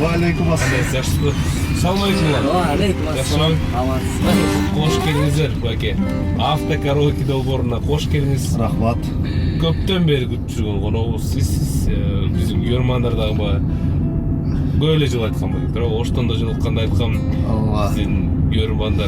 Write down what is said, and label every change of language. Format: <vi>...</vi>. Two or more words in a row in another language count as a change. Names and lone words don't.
<ar>وعليكم السلام. سلام عليكم. وعليكم السلام.</ar> <ky>Кош келиңиздер, баке. Автокараоке долборуна кош келиңиз. Рахмат. Көптөн бери күтүп жүргөн коногубуз сиз, биздин көрөрмандар дагы көп эле жыл айткан болот. Бирок оштон да жолукканда айткам, биздин көрөрмандар</ky>